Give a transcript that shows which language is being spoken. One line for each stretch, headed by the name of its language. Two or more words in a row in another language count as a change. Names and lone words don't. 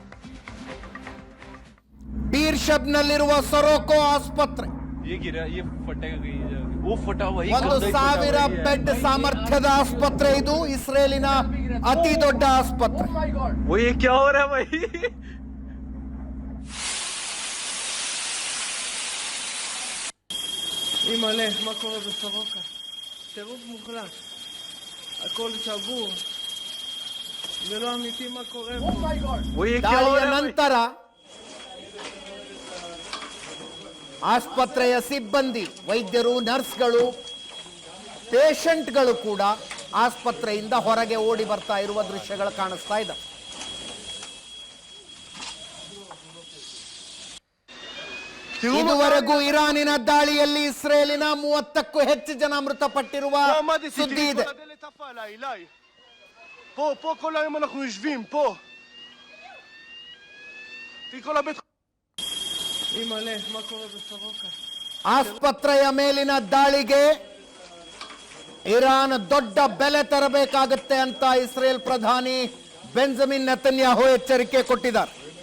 Kannada: ಬೀರ್ಶಬ್ನಲ್ಲಿರುವ ಸೊರೋಕೋ ಆಸ್ಪತ್ರೆ 1,000 ಬೆಡ್ ಸಾಮರ್ಥ್ಯದ ಆಸ್ಪತ್ರೆ. ಇದು ಇಸ್ರೇಲಿನ ಅತಿ ದೊಡ್ಡ ಆಸ್ಪತ್ರೆ.
Hebrew: אימא'לה, מה קורה בסורוקה? טירוף מוחלט. הכל שבור. זה לא אמיתי מה קורה פה.
Kannada: ದಾಳಿಯ ನಂತರ ಆಸ್ಪತ್ರೆಯ ಸಿಬ್ಬಂದಿ, ವೈದ್ಯರು, ನರ್ಸ್ಗಳು, ಪೇಷಂಟ್ಗಳು ಕೂಡ ಆಸ್ಪತ್ರೆಯಿಂದ ಹೊರಗೆ ಓಡಿ ಬರ್ತಾ ಇರುವ ದೃಶ್ಯಗಳು ಕಾಣಿಸ್ತಾ ಇದೆ. ಇದುವರೆಗೂ ಇರಾನಿನ ದಾಳಿಯಲ್ಲಿ ಇಸ್ರೇಲಿನ 30ಕ್ಕೂ ಹೆಚ್ಚು ಜನ ಮೃತಪಟ್ಟಿರುವ ಸುದ್ದಿ ಇದೆ.
Hebrew: פה כל היום אנחנו יושבים, פה. כל הבית... אימא'לה, מה קורה בסורוקה?
Kannada: ಆಸ್ಪತ್ರೆಯ ಮೇಲಿನ ದಾಳಿಗೆ ಇರಾನ್ ದೊಡ್ಡ ಬೆಲೆ ತರಬೇಕಾಗುತ್ತೆ ಅಂತ ಇಸ್ರೇಲ್ ಪ್ರಧಾನಿ ಬೆಂಜಮಿನ್ ನೆತನ್ಯಾಹು ಎಚ್ಚರಿಕೆ ಕೊಟ್ಟಿದ್ದಾರೆ.